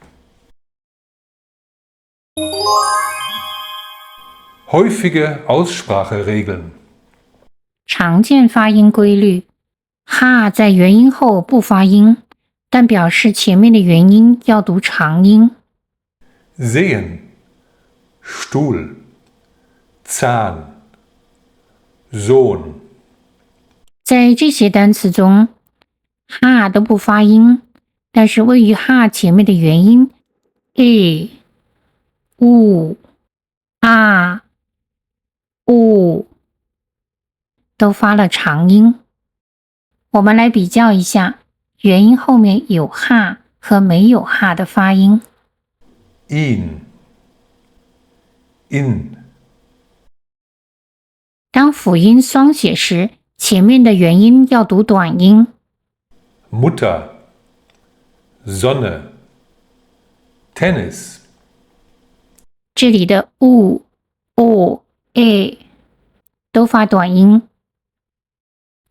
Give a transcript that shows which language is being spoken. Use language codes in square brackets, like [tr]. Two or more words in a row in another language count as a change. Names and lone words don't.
[de] Häufige Ausspracheregeln [zh] 常见发音规律。哈在元音后不发音，但表示前面的元音要读长音。 [de] sehen, Stuhl, Zahn, Sohn. [zh] 在这些单词中，哈都不发音，但是位于哈前面的元音 e、u、a、u 都发了长音。我们来比较一下元音后面有哈和没有哈的发音。 [de] ihn, in, [zh] 当辅音双写时，前面的元音要读短音。 [de] Mutter, Sonne, Tennis. [zh] 这里的 u、o、a 都发短音。